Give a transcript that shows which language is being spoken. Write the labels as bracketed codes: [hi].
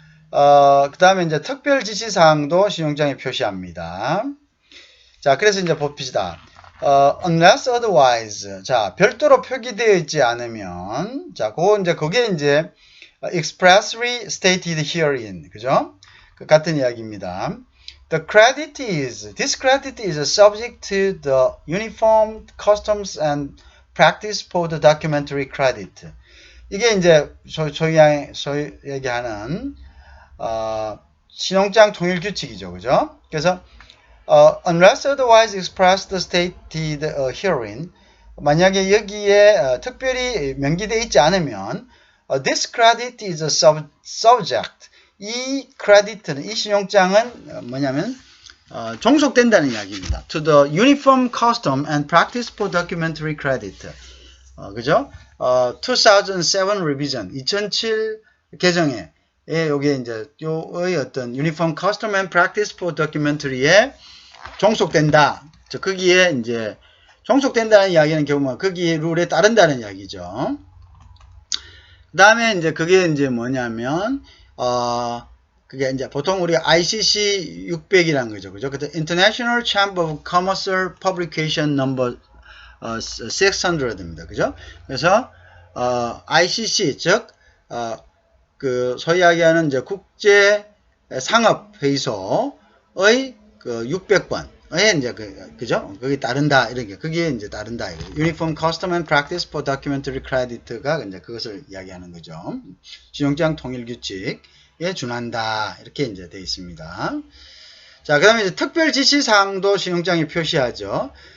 [ko] 그 다음에 이제 특별 지시사항도 신용장에 표시합니다. 자, 그래서 이제 봅시다. [en] unless otherwise. [ko] 자, 별도로 표기되어 있지 않으면, 자, 그게 이제 [en] expressly stated herein. [ko] 그죠? 그 같은 이야기입니다. [en] This credit is subject to the uniform customs and practice for the documentary credit. [ko] 이게 이제 소위 얘기하는 신용장 통일 규칙이죠, 그죠? 그래서 [en] unless otherwise expressed stated herein, [ko] 만약에 여기에 특별히 명기되어 있지 않으면 [en] this credit is a subject. [ko] 이 크레디트는, 이 신용장은 뭐냐면 종속된다는 이야기입니다. [en] To the uniform custom and practice for documentary credit. [ko] 그죠? 2007 [en] revision, [ko] 2007 개정에 요게 이제 요의 어떤 [en] uniform custom and practice for documentary [ko] 에 종속된다. 거기에 이제 종속된다는 이야기는 결국 거기에 룰에 따른다는 이야기죠. 그 다음에 이제 그게 이제 뭐냐면 그게 이제 보통 우리가 ICC 600이라는 거죠. 그죠? 그 [en] International Chamber of Commerce Publication Number 600 [ko] 입니다. 그죠? 그래서 ICC 즉 그 소위 이야기하는 이제 국제 상업 회의소의 그 600번에 이제 그죠? 거기 따른다 이렇게 그게 이제 따른다. [en] Uniform Custom and Practice for Documentary Credit가 [ko] 이제 그것을 이야기하는 거죠. 신용장 통일 규칙에 준한다 이렇게 이제 되어 있습니다. 자, 그다음에 이제 특별 지시 사항도 신용장에 표시하죠.